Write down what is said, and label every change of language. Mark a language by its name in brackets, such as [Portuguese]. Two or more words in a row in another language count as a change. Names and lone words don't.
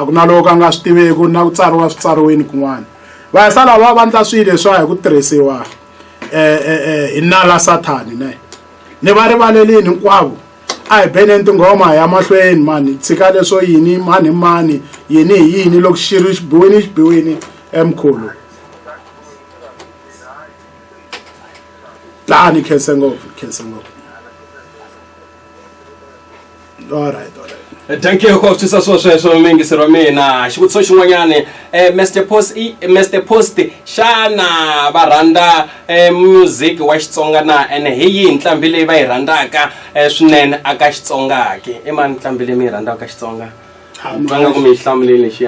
[Tsonga] ku na loko nga swi tiveki na ku tsariwa switsariweni kun'wana va sala va vandla swilo leswa hi ku tirhisiwa hi nala sathani ne ni va rivalelini hinkwavo a hi beneni tinghoma ya mahlweni mani tshika leswo yini mani yini hi yini loko xi ri xibiwini emkhulu lani khense ngopfu [English] all right thank you [Tsonga] ko tsisa sweswo mingisero wa mina xivutiso xin'wanyani Mr Post xana va rhandza music wa Xitsonga na ene hi yihi ntlambi leyi va yi rhandzaka swinene aka Xitsonga ke i mani ntlambi leyi mi yi rhandzaka Xitsonga va nga ku mi hlamuleni lexiya